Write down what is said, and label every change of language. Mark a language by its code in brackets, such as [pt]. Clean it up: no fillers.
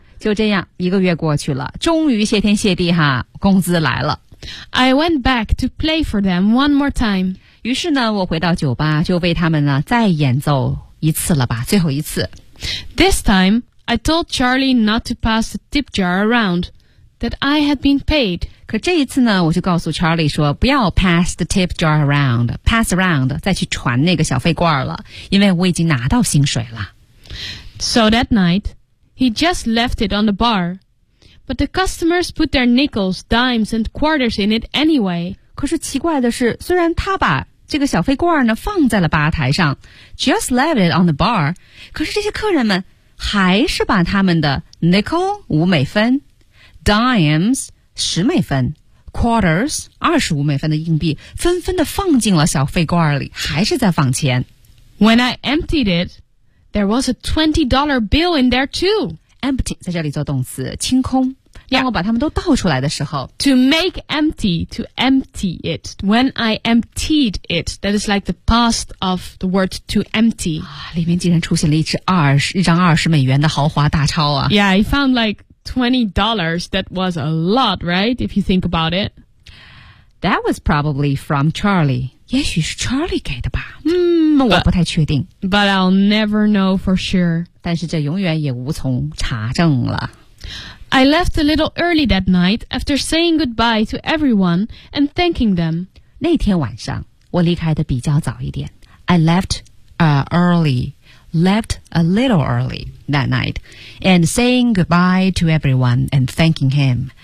[zh] 就这样，一个月过去了，终于谢天谢地哈，工资来了。 [en] I went back to play for them one more time. [zh] 于是呢，我回到酒吧，就为他们呢再演奏一次了吧，最后一次。 [en] This time, I told Charlie not to pass the tip jar around. that I had been paid. [zh] 可这一次呢，我就告诉 Charlie 说，不要 [en] pass the tip jar around, pass around, [zh] 再去传那个小费罐了，因为我已经拿到薪水了。 [en] So that night, he just left it on the bar. But the customers put their nickels, dimes, and quarters in it anyway. [zh] 可是奇怪的是，虽然他把这个小费罐呢放在了吧台上 ， [en] just left it on the bar， [zh] 可是这些客人们还是把他们的 nickel 五美分 ，dimes 十美分 ，quarters 二十五美分的硬币纷纷的放进了小费罐里，还是在放钱。 [en] When I emptied it, there was a $20 bill in there too. [zh] Empty 在这里做动词，清空。当我把它们都倒出来的时候 [en] To make empty, to empty it. When I emptied it, that is like the past of the word to empty.、 [zh] 啊、里面竟然出现了一张二十美元的豪华大钞啊。 [en] Yeah, I found like $20. That was a lot, right? If you think about it. That was probably from Charlie. [zh] 也许是 Charlie 给的吧。我不太确定。 [en] But I'll never know for sure. [zh] 但是这永远也无从查证了。 [en] I left a little early that night after saying goodbye to everyone and thanking them. [zh] 那天晚上我离开的比较早一点。 [en] I left, early, left a little early that night and saying goodbye to everyone and thanking him.